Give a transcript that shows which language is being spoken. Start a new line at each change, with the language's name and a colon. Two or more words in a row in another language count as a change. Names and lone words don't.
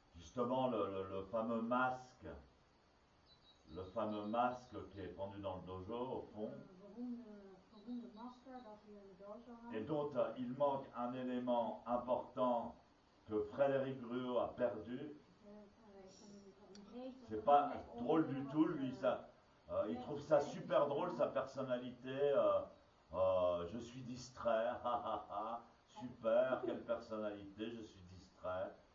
French: justement le fameux masque, qui est pendu dans le dojo au fond,
Dutch: Beroemde masker dat hier in de dojo hangt.
French: et dont il manque un élément important que Frédéric Gruot a perdu. C'est pas drôle du tout, lui, ça. Il trouve ça super drôle, sa personnalité. Je suis distrait, super, quelle personnalité, je suis distrait.